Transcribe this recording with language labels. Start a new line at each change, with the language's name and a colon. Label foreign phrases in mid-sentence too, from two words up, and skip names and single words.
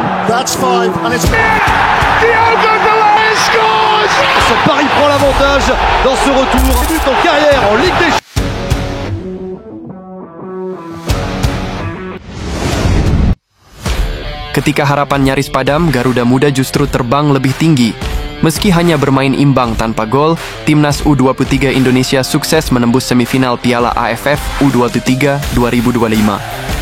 English: That's five, and it's... Diogo Dalot scores!
French: Paris prend l'avantage dans ce retour. But en carrière en Ligue des Champions.
Indonesian: Ketika harapan nyaris padam, Garuda Muda justru terbang lebih tinggi. Meski hanya bermain imbang tanpa gol, Timnas U23 Indonesia sukses menembus semifinal Piala AFF U23 2025.